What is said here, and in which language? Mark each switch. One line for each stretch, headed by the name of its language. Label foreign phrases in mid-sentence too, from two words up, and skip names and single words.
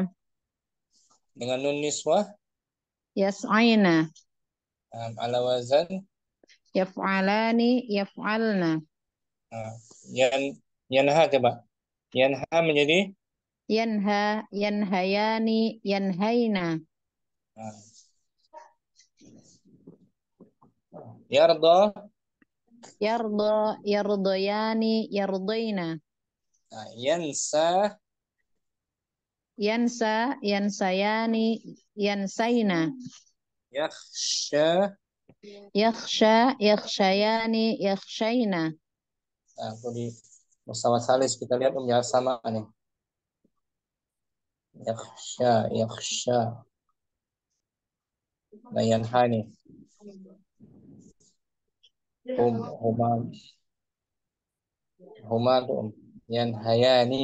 Indonesian: dengan
Arabic: نون نسوة يسعين, على وزن يفعلان، يفعلن. yan yanha
Indonesian: coba yanha menjadi
Arabic: ينهى، ينهيان، ينهين. uh, yarda يرضى، يرضيان، يرضين. yansa ينسى، ينسيان، ينسين. yakhsha Yakhsha, يخشيان، يخشين.
Indonesian: aku di
Arabic: mustawa salis
Indonesian: kita lihat ya sama nih yakhsha nah yanha nih
Arabic: huma huma
Indonesian: tuh yanhayani